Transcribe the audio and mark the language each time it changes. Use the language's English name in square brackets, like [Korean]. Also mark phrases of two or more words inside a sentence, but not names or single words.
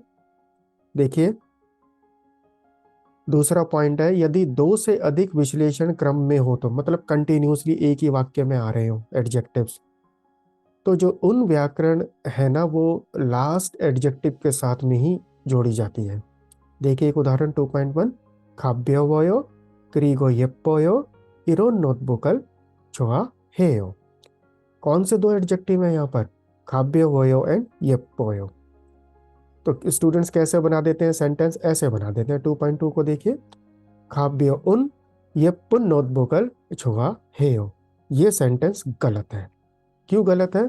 [Hindi] देखिए दूसरा पॉइंट है, यदि दो से अधिक विश्लेषण क्रम में हो, तो मतलब कंटिन्यूसली एक ही वाक्य में आ रहे हो एडजेक्टिव्स, तो जो उन व्याकरण है ना, वो [English] last adjective [Hindi] के साथ में ही जोड़ी जाती है। देखिए एक उदाहरण 2.1, [Korean] 가벼워요 그리고 예뻐요 이런 노트북을 좋아 해요. [Hindi] कौन से दो एडजेक्टिव है यहाँ पर? खाब्योवयो एंड येप्पोयो। तो स्टूडेंट्स कैसे बना देते हैं सेंटेंस? ऐसे बना देते हैं। [Korean] 2.2 [Hindi] को देखिए, [Korean] 가벼 운 예쁜 노트북을 좋아 해요. [Hindi] ये सेंटेंस गलत है। क्यों गलत है?